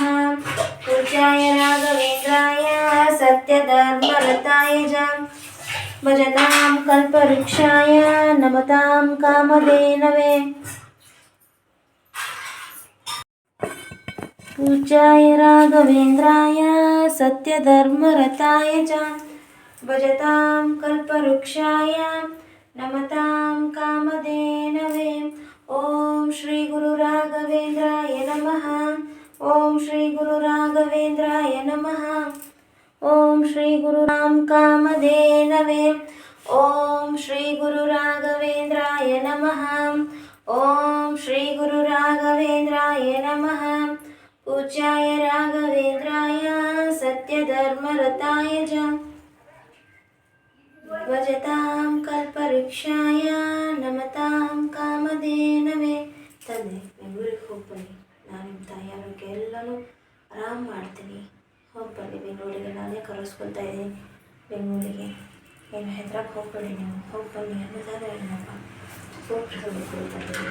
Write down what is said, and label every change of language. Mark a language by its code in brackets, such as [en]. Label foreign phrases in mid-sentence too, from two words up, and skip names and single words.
[sa] ಪೂಜ್ಯಾಯ ರಾಘವೇಂದ್ರಾಯ ಸತ್ಯಧರ್ಮರತಾಯ ಚ ಭಜತಾಂ ಕಲ್ಪವೃಕ್ಷಾಯ ನಮತಾಂ ಕಾಮಧೇನವೇ. ಪೂಜ್ಯಾಯ ರಾಘವೇಂದ್ರಾಯ ಸತ್ಯಧರ್ಮರತಾಯ ಚ ಭಜತಾಂ ಕಲ್ಪವೃಕ್ಷಾಯ ನಮತಾಂ ಕಾಮಧೇನವೇ. ಓಂ ಶ್ರೀ ಗುರು ರಾಘವೇಂದ್ರಾಯ ನಮಃ. ಓಂ ಶ್ರೀ ಗುರು ರಾಘವೇಂದ್ರಾಯ ನಮಃ. ಓಂ ಶ್ರೀ ಗುರು ರಾಮ್ ಕಾಮಧೇನವೇ. ಓಂ ಶ್ರೀ ಗುರು ರಾಘವೇಂದ್ರಾಯ ನಮಃ. ಓಂ ಶ್ರೀ ಗುರು ರಾಘವೇಂದ್ರಾಯ ನಮಃ. ಪೂಜ್ಯಾಯ ರಾಘವೇಂದ್ರಾಯ ಸತ್ಯಧರ್ಮರತಾಯ ಚ ಭಜತಾಂ ಕಲ್ಪವೃಕ್ಷಾಯ ನಮತಾಂ ಕಾಮಧೇನವೇ. [kn] ತಂದೆ, ಬೆಂಗಳೂರಿಗೆ ಹೋಗಿ ಬನ್ನಿ. ನಾನು ನಿಮ್ಮ ತಾಯಿ ಆರೋಗ್ಯ ಎಲ್ಲನೂ ಆರಾಮ್ ಮಾಡ್ತೀನಿ. ಹೋಗಿ ಬನ್ನಿ ಬೆಂಗಳೂರಿಗೆ. ನಾನೇ ಕರೆಸ್ಕೊಳ್ತಾ ಇದ್ದೀನಿ ಬೆಂಗಳೂರಿಗೆ. ಏನು ಹೆದ್ರಕ್ಕೆ ಹೋಗ್ಬೇಡಿ, ನೀವು ಹೋಗಿ ಬನ್ನಿ ಅನ್ನೋದಾದ್ರೆ ಏನಪ್ಪ ಹೋಗ್ಬಿಟ್ಟು ಕೊಡ್ತಾರೆ.